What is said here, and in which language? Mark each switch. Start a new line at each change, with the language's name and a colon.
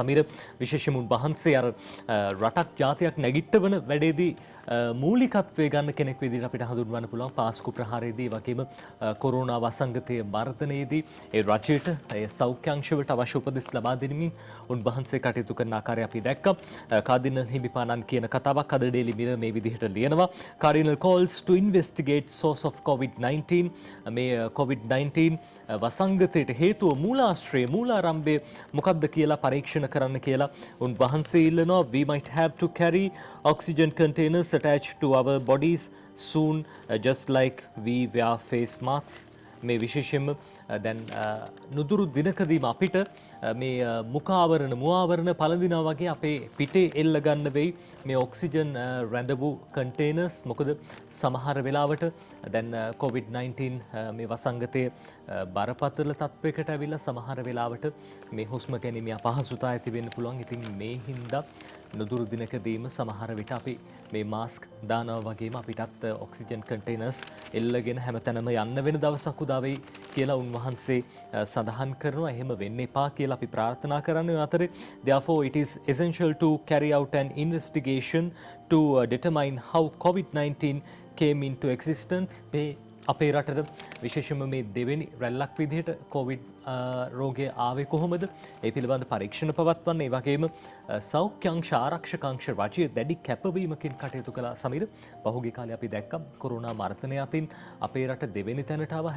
Sinhala: සමීර විශේෂයෙන්ම වහන්සේ අර රටක් ජාතියක් නැගිටවන වැඩේදී මූලිකත්වයේ ගන්න කෙනෙක් විදිහට අපිට හඳුන්වන්න පුළුවන්. පාස්කු ප්‍රහාරයේදී වගේම කොරෝනා වසංගතයේ මර්ධනයේදී ඒ රජයට ඒ සෞඛ්‍යාංශවලට අවශ්‍ය උපදෙස් ලබා දෙමින් උන්වහන්සේ කටයුතු කරන ආකාරය අපි දැක්කා. කාදිනල් හිමිපාණන් කියන කතාවක් අද ඩේලි මිරර් මේ විදිහට ලියනවා.
English: Cardinal calls to investigate source of COVID-19.
Sinhala: මේ COVID-19 වසංගතයට හේතුව මූලාශ්‍රය මූලාරම්භය මොකක්ද කියලා පරීක්ෂණ කරන්න කියලා උන්වහන්සේ ඉල්ලනවා.
English: We might have to carry oxygen containers attached to our bodies soon, just like we wear face masks.
Sinhala: මේ විශේෂයෙන්ම දැන් නුදුරු දිනකදීම අපිට මේ මුවාවරණ පළඳිනවා වගේ අපේ පිටේ එල්ල ගන්න වෙයි මේ ඔක්සිජන් රැඳවූ කන්ටේනර්ස්. මොකද සමහර වෙලාවට දැන් COVID-19 මේ වසංගතය බරපතල තත්වයකට ඇවිල්ලා සමහර වෙලාවට මේ හුස්ම ගැනීම අපහසුතා ඇති වෙන්න පුළුවන්. ඉතින් මේ හින්දා නුදුරු දිනකදීම සමහර විට අපි මේ මාස්ක් දානවා වගේම අපිටත් ඔක්සිජන් කන්ටේනර්ස් එල්ලගෙන හැමතැනම යන්න වෙන දවසක් උදා වෙයි කියලා උන්වහන්සේ සඳහන් කරනවා. එහෙම වෙන්න එපා කියලා අපි ප්‍රාර්ථනා කරන්නේ. අතරේ
English: therefore it is essential to carry out an investigation to determine how COVID-19 came into existence.
Sinhala: මේ අපේ රටට විශේෂම මේ දෙවෙනි රැල්ලක් විදිහට කොවිඩ් රෝගය ආවේ කොහොමද? ඒ පිළිබඳ පරීක්ෂණ පවත්වන්න. ඒ වගේම සෞඛ්‍යංශ ආරක්ෂකංශ රජය දැඩි කැපවීමකින් කටයුතු කළා. සමීර, පහුගිය කාලේ අපි දැක්කා කොරෝනා මර්ධනය අතින් අපේ රට දෙවෙනි තැනට ආවා.